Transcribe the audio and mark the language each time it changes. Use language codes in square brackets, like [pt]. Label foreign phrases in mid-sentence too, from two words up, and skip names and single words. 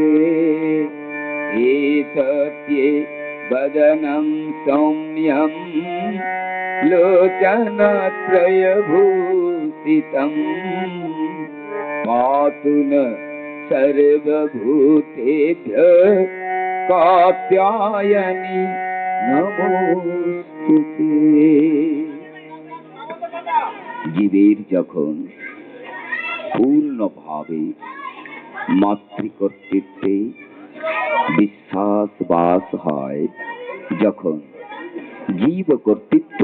[sa] एतत्ये वदनं सौम्यं लोचनत्रयभूषितं पातु न सर्वभूतेभ्यः कात्यायनी नमोस्तुते। [bn] জীবের যখন পূর্ণভাবে মাতৃকর্তৃত্বে বিশ্বাস বাস হয়, যখন জীব কর্তৃত্ব